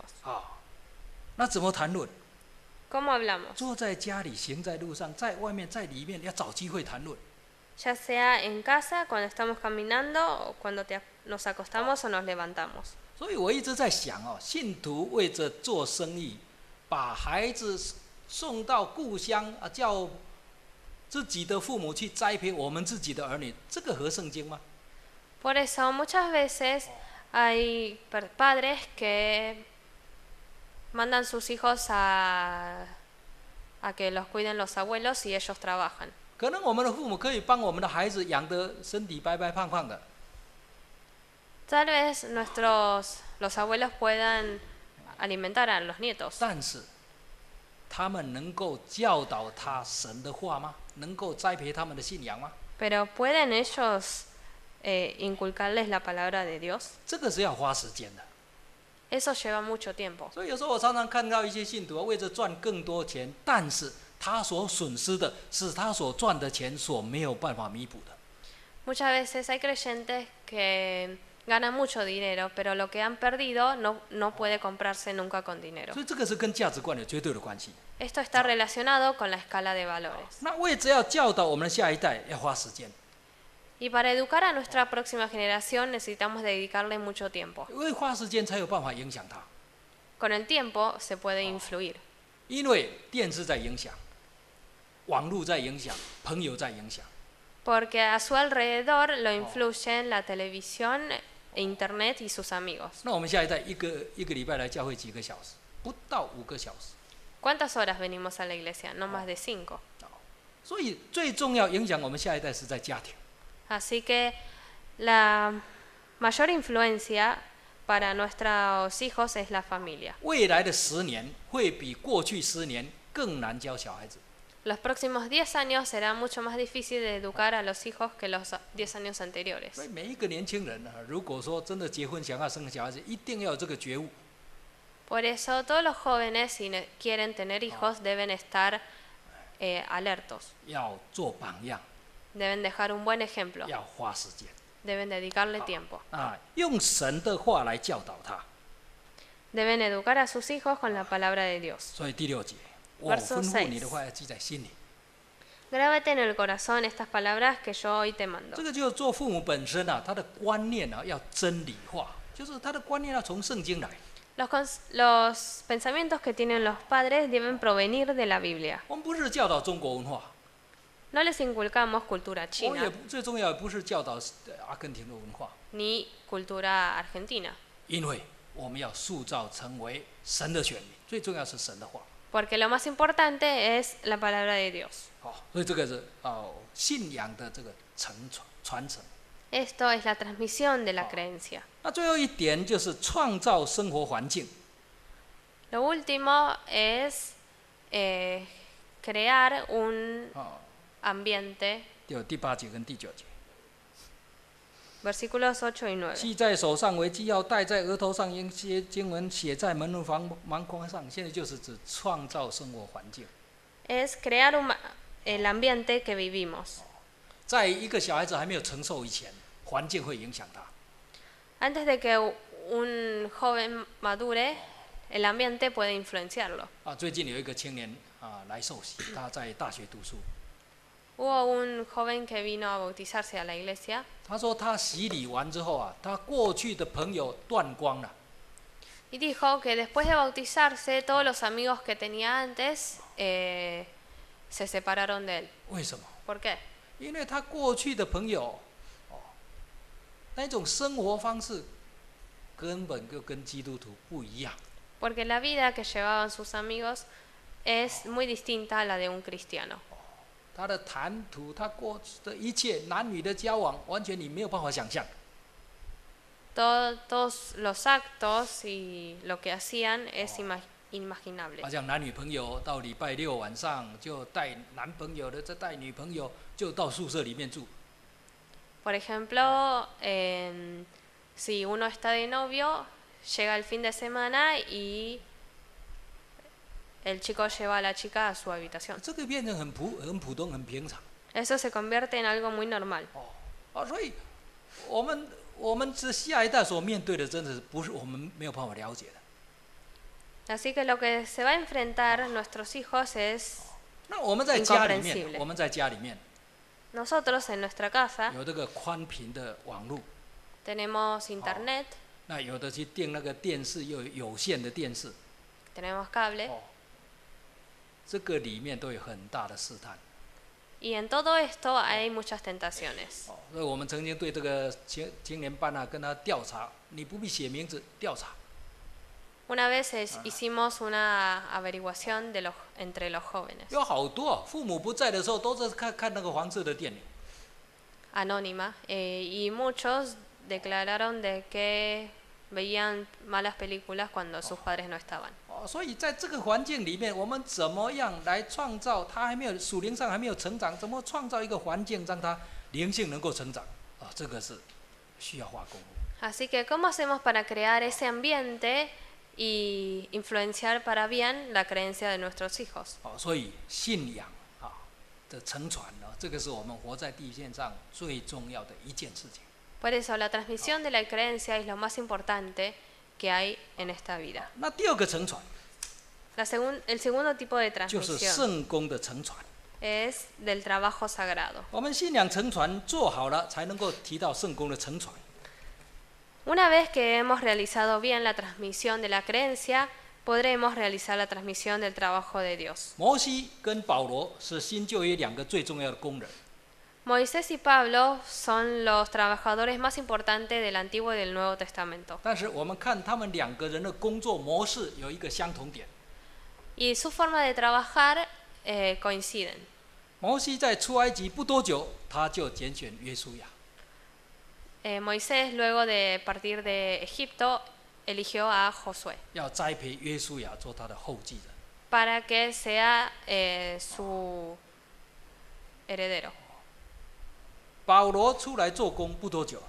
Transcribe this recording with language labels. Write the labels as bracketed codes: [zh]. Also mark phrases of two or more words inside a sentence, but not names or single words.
[zh] 啊，那怎么谈论？ [es] ¿Cómo hablamos? [zh] 坐在家里，行在路上，在外面，在里面，要找机会谈论。 [es] Ya sea en casa, cuando estamos caminando, o cuando nos acostamos o nos levantamos. [zh] 所以我一直在想哦，信徒为着做生意，把孩子送到故乡啊，叫自己的父母去栽培我们自己的儿女，这个合圣经吗？ [es] Por eso muchas veces hay padres que mandan sus hijos a que los cuiden los abuelos y ellos trabajan. [zh] 可能我们的父母可以帮我们的孩子养得身体白白胖胖的， [es] Tal vez los abuelos puedan alimentar a los nietos, [zh] 但是他们能够教导他神的话吗？能够栽培他们的信仰吗？ [es] pero ¿pueden ellos inculcarles la palabra de Dios. [zh] 这个是要花时间的。 [es] Eso lleva mucho tiempo. [zh] 所以有时候我常常看到一些信徒为着赚更多钱，但是他所损失的是他所赚的钱所没有办法弥补的。 [es] Muchas veces hay creyentes que ganan mucho dinero, pero lo que han perdido no puede comprarse nunca con dinero. [zh] 所以这个是跟价值观有绝对的关系。 [es] Esto está relacionado con la escala de valores. [zh] 那为着要教导我们的下一代，要花时间， [es] Y para educar a nuestra próxima generación necesitamos dedicarle mucho tiempo. [zh] 因为花时间才有办法影响他。 [es] Con el tiempo se puede influir. [zh] 因为电视在影响，网络在影响，朋友在影响。 [es] Porque a su alrededor lo influyen la televisión, internet y sus amigos. [zh] 那我们下一代一个礼拜来教会几个小时？不到5个小时。 [es] ¿Cuántas horas venimos a la iglesia? No más de 5. [zh] 所以最重要影响我们下一代是在家庭。 [es] Así que la mayor influencia para nuestros hijos es la familia. [zh] 未来的10年会比过去10年更难教小孩子。 [es] Los próximos 10 años será mucho más difícil de educar a los hijos que los 10 años anteriores. [zh] 所以每一个年轻人如果说真的结婚想要生小孩子，一定要有这个觉悟。 [es] Por eso todos los jóvenes, si quieren tener hijos, deben estar alertos. [zh] 要做榜样， [es] Deben dejar un buen ejemplo. [zh] 要花时间 [es] Deben dedicarle tiempo. [zh] 用神的话来教导他。 [es] Deben educar a sus hijos con la palabra de Dios. [zh] 所以第6节，我吩咐你的话要记在心里。 [es] Grábate en el corazón estas palabras que yo hoy te mando. [zh] 这个就是做父母本身他的观念要真理化，就是他的观念要从圣经来。 [es] Los pensamientos que tienen los padres deben provenir de la Biblia. [zh] 我们不是教导中国文化， [es] No les inculcamos cultura [zh] 我们也 [es] china [zh] 最重要也不是教导阿根廷的文化， [es] ni cultura argentina, [zh] 因为我们要塑造成为神的选民，最重要是神的话。 [es] porque lo más importante es la palabra de Dios. [zh] 所以这个是信仰的这个传承。 [es] Esto es la transmisión de la creencia. [zh] 那最后一点就是创造生活环境。 [es] Lo último es crear un ambiente. [zh] 第8节跟第9节。 [es] Versículos 8 y 9. [zh] 系在手上为记号，戴在额头上，应些经文写在门路盲框上。现在就是指创造生活环境。 [es] Es crear el ambiente que vivimos. [zh] 在一个小孩子还没有成熟以前，环境会影响他。 [es] Antes de que un joven madure, el ambiente puede influenciarlo. [zh] 最近有一个青年来受洗，他在大学读书。 [es] Hubo un joven que vino a bautizarse a la iglesia. [zh] 他说他洗礼完之后他过去的朋友断光了。 [es] Y dijo que después de bautizarse, todos los amigos que tenía antes se separaron de él. [zh] 为什么？ [es] ¿Por qué? [zh] 因为他过去的朋友，那种生活方式根本就跟基督徒不一样。 [es] Porque la vida que llevaban sus amigos es muy distinta a la de un cristiano. [zh] 他的谈吐，他过去的一切男女的交往，完全你没有办法想象。 [es] Todos los actos y lo que hacían es inimaginable. [zh] 好像男女朋友到礼拜6晚上就带男朋友的，再带女朋友，就到宿舍里面住。 [es] Por ejemplo, si uno está de novio, llega el fin de semana y el chico lleva a la chica a su habitación. [zh] 这个变成很普通、很平常。 [es] Eso se convierte en algo muy normal. [zh] 所以我们这下一代所面对的，真的是不是我们没有办法了解的。 [es] Así que lo que se va a enfrentar nuestros hijos es [zh] 那我们在家里面， [es] nosotros en nuestra casa [zh] 有这个宽频的网络， [es] tenemos internet, [zh] 那有的去订那个电视，又有线的电视， [es] tenemos cable, [zh] 这个里面都有很大的试探。 [es] y en todo esto hay muchas tentaciones. [zh] 所以我们曾经对这个青年班跟他调查，你不必写名字，调查。 [es] Una vez hicimos una averiguación entre los jóvenes. [zh] 有好多父母不在的时候，都是看那个黄色的电影。 [es] Anónima, y muchos declararon de que veían malas películas cuando sus padres no estaban. [zh] 所以在这个环境里面，我们怎么样来创造他还没有属灵上还没有成长，怎么创造一个环境让他灵性能够成长？这个是需要花功夫。 [es] Así que, ¿cómo hacemos para crear ese ambiente y influenciar para bien la creencia de nuestros hijos? [zh] 所以信仰的承传呢，这个是我们活在地线上最重要的一件事情。 [es] Por eso, la transmisión de la creencia es lo más importante que hay en esta vida. [zh] 那第二个承传 [es] El segundo tipo de [zh] 就是 [es] transmisión [zh] 圣功的承传。 [es] es del trabajo sagrado. [zh] 我们信仰承传做好了，才能够提到圣功的承传。 [es] Una vez que hemos realizado bien la transmisión de la creencia, podremos realizar la transmisión del trabajo de Dios. [zh] 摩西跟保罗是新旧约两个最重要的工人。 [es] Moisés y Pablo son los trabajadores más importantes del Antiguo y del Nuevo Testamento. [zh] 但是我们看他们两个人的工作模式有一个相同点。 [es] Y su forma de trabajar coinciden. [zh] 摩西在出埃及不多久，他就拣选约书亚。 [es] Moisés, luego de partir de Egipto, eligió a Josué [zh] 要栽培约书亚做他的后继人。 [es] para que sea su heredero. [zh] 保罗出来做工不多久，